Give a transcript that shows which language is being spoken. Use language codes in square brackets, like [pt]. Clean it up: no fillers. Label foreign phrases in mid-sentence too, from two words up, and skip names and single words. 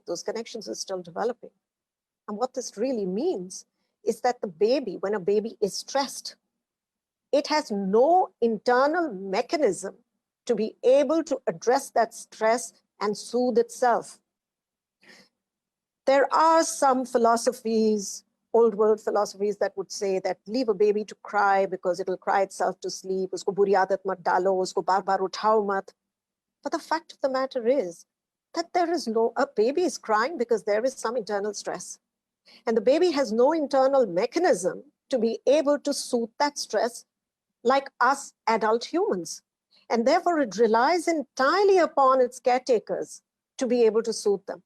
[en] Those connections are still developing. And what this really means is that the baby, when a baby is stressed, it has no internal mechanism to be able to address that stress and soothe itself. There are some philosophies, old world philosophies, that would say that leave a baby to cry because it'll cry itself to sleep. [hi] उसको बुरी आदत मत डालो, उसको बार बार उठाओ मत. [en] But the fact of the matter is that a baby is crying because there is some internal stress. And the baby has no internal mechanism to be able to soothe that stress like us adult humans. And therefore, it relies entirely upon its caretakers to be able to soothe them.